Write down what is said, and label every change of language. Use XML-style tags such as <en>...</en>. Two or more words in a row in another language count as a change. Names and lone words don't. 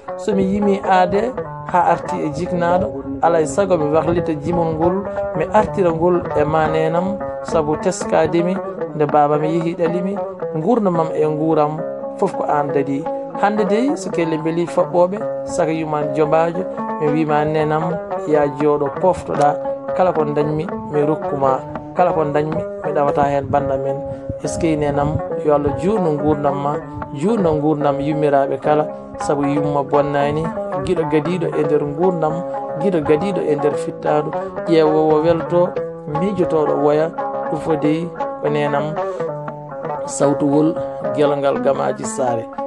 <ff>So mi yimi aade ha arti e jignaɗo, alay sago mi wahlita jimol ngol, mi artira ngol e ma nenam, sabu teskademi nde baba mi yehi ɗalimi. Gurdam mam e nguuram fof ko an dadi. Hande dey, so kelle beeli faɓɓoɓe, saka yuman jobajo, mi wima nenam, ya jooɗo poftoɗa, kala ko dañmi, mi rokkuma, kala ko dañmi, mi ɗawata hen banda men.</ff> <fr>Est ce que</fr> <ff>nenam, yo Allah juutno gurdam ma, juutno gurdam yummiraɓe kala, sabu yumma bonnani, giɗo gadiɗo e nder gurdam, giɗo gadiɗo e nder fittaɗo, ƴeewowo welto, miijotoɗo woya, ɗum fo dey ko nenam sawtuwol gelgal gamaji saare.</ff>